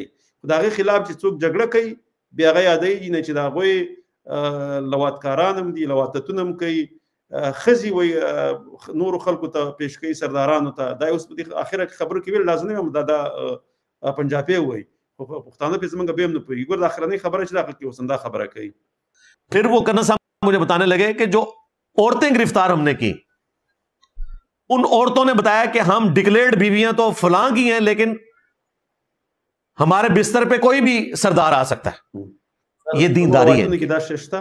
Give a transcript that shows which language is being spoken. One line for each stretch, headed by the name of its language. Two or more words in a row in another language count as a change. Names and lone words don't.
Pashto: خو د هغې خلاف چې څوک جګړه کوي بیا هغه یادوي نه چې د هغوی لواطکاران هم دي، لواطتونه هم کوي، ښځې وایي نورو خلکو ته پیش کوي، سردارانو ته. دا اوس په دې اخره کې خبرو کې ویل لازم هم دا پنجابی وایي، خو پښتانه پې زمونږ بیا هم نه پوهېږي. ګوره د اخرنۍ خبره چې دا کې اوس هم دا خبره کوي.
Urdu: پھر وہ کرنا صاحب مجھے بتانے لگے کہ جو عورتیں گرفتار ہم نے کی، ان عورتوں نے بتایا کہ ہم ڈکلیئرڈ بیویاں تو فلاں کی ہیں لیکن ہمارے بستر پہ کوئی بھی سردار آ سکتا ہے. یہ دینداری ہے.